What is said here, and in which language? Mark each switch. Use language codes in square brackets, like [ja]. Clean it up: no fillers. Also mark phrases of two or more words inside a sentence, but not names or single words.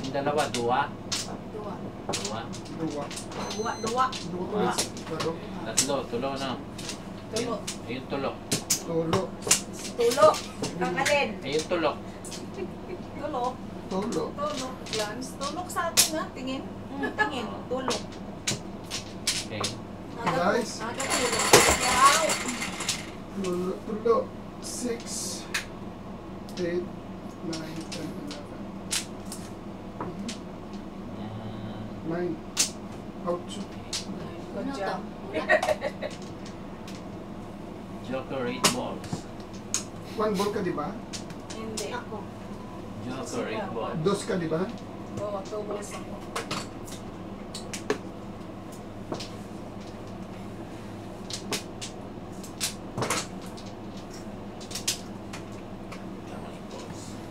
[tl] Dalawa, [ceb] dua. Dua. Dua. Dua. Duwa, duwa. Dua. Tulo. Tatlo, tulo na. Tulo. Ayun tulo. Tulo. [tl] Tulo. Ang alin? [ceb] Ayun tulo. Tulo. Tulo. [tl] Tulo. Lance. Tulog sa atin nga. Tingin. Tingin, tulo. [en] Okay. Guys. [ceb] Aga tulo. [en] Wow. [ceb] Tulo. Tulo. 6, 8, 9, 10, 11. 9. [en] Ouch. Good job. Joker 8 balls. [tl] 1 ball ka, di ba? Hindi. Ako. [en] Joker 8 balls. [tl] 2 ka, di ba? Oo, tulos ako. Tama yung balls.